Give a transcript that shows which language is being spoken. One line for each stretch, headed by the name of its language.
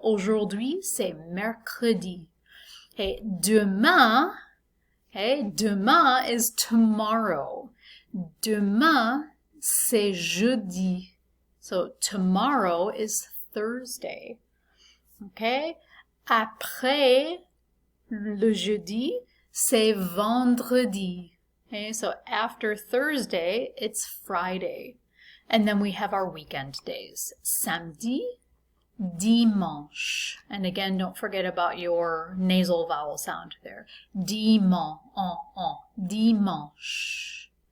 French: Aujourd'hui, c'est mercredi.
English: Okay, demain, okay, demain is tomorrow.
French: Demain, c'est jeudi.
English: So tomorrow is Thursday. Okay?
French: Après le jeudi, c'est vendredi.
English: Okay, so after Thursday, it's Friday. And then we have our weekend days.
French: Samedi, dimanche.
English: And again, don't forget about your nasal vowel sound there.
French: Dimanche, dimanche.